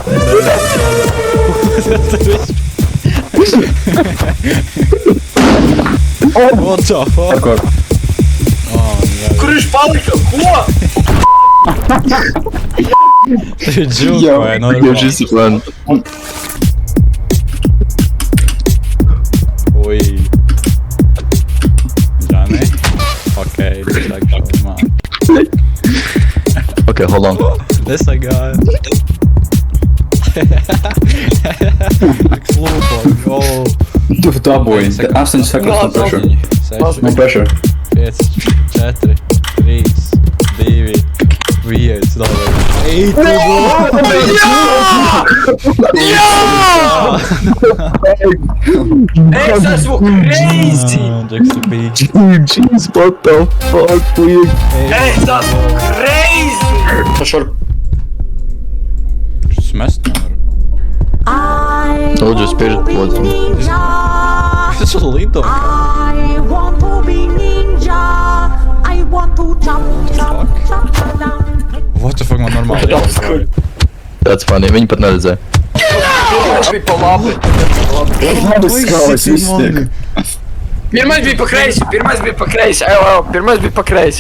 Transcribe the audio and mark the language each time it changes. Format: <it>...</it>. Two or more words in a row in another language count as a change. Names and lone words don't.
<en>What the fuck?</en> <lv>Kur? Kur viņš palika? Ko? Tu džūk vai Jau normāli? šis ir man. Ui. Johnny?</lv> <en>Okay, this actually mine. Okay, hold on. This I got. Slūpo, go.</en> <lv>Tu dabūji. 8 sekundes</lv> <en>no pressure.</en> <lv>6,</lv> <en>No pressure. 5, 4, 3, 2, 1,</en> <lv>davai. Ei, tu Es esmu crazy! Džeks, tu biji.</lv> <en>Jeez, what the fuck, please?</en> <lv>Es esmu crazy! Smest nevaru. Lūdzu, spēļ lūdzu. Tas ir lido.</lv> <en>I want to be ninja. I want to jump, jump, jump down. What the fuck,</en> <lv>man normāli jāsaka.</lv> <en>That's funny,</en> <lv>viņi pat neredzēja. Pirmais bija pa labi. Labas skālas iztiek. Pirmais bija pa kreisi, pirmais bija pa kreisi. Pirmais bija pa kreisi.</lv>